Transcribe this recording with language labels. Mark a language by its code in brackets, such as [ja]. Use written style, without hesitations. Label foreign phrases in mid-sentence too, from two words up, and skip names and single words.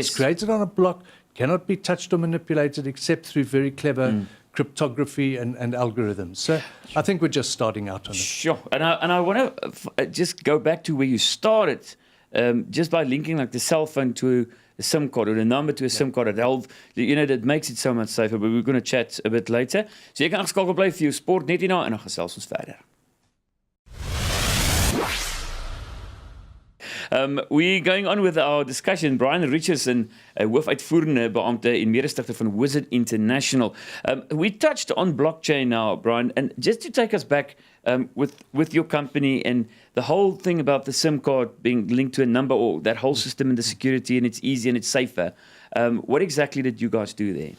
[en] It's created on a block, cannot be touched or manipulated except through very clever cryptography and algorithms. So I think we're just starting out on it. Sure. And I want to just go back to where you started, just by linking like the cell phone to a SIM card or the number to a SIM card. That makes it so much safer. But we're going to chat a bit later. [af] So jy kan geskakel bly vir jou sport net hierna en dan gesels ons verder. [en] We're going on with our discussion. [af] Brian Richardson, hoofuitvoerende beampte en mede-stigter van Wizard International. [en] We touched on blockchain now, Brian, and just to take us back with your company and the whole thing about the SIM card being linked to a number, or that whole system and the security, and it's easy and it's safer. What exactly did you guys do there?